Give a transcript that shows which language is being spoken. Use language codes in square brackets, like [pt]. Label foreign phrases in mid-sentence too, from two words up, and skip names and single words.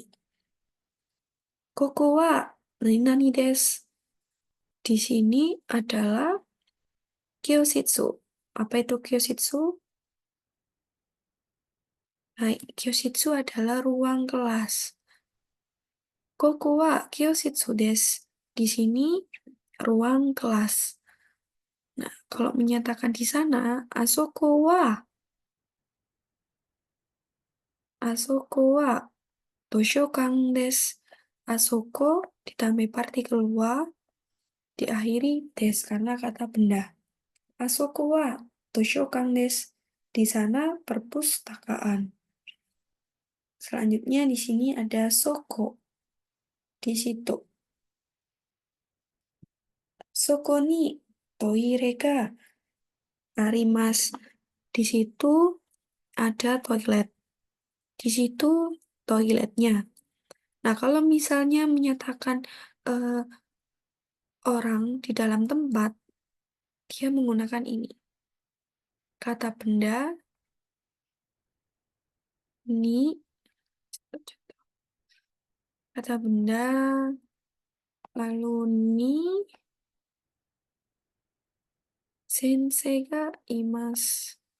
[ja] ここは何です. [id] Di sini adalah kyoshitsu. Apa itu kyoshitsu? Nah, kyoshitsu adalah ruang kelas. [ja] ここは教室です. [id] Di sini ruang kelas. Nah, kalau menyatakan di sana, [ja] あそこは図書館です. [id] Asoko ditambah partikel wa, diakhiri des karena kata benda. [ja] あそこは図書館です. [id] Di sana perpustakaan. Selanjutnya di sini ada soko. Di situ. [ja] そこにトイレがあります. [id] Di situ ada toilet. Di situ toiletnya. Nah, kalau misalnya menyatakan eh, orang di dalam tempat, dia menggunakan ini. Kata benda, ni, kata benda, lalu ni, [ja] 先生がいます.